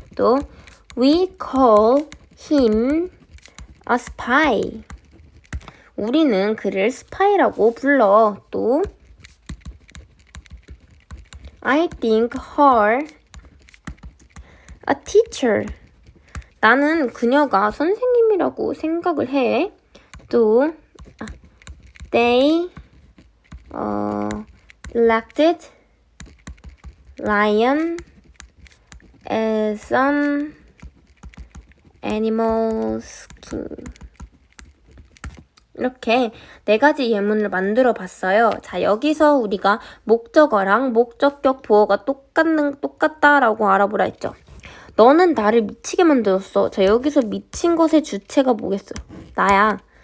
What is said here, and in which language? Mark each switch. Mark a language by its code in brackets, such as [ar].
[en] 또 we call him a spy. [ko] 우리는 그를 스파이라고 불러. [en] 또 I think her a teacher. [ko] 나는 그녀가 선생님이라고 생각을 해. [en] 또 they elected lion as an animal's king. [ko] 이렇게 4가지 예문을 만들어 봤어요. 자, 여기서 우리가 목적어랑 목적격 보어가 똑같다라고 알아보라 했죠. 너는 나를 미치게 만들었어. 자, 여기서 미친 것의 주체가 뭐겠어요? 나야.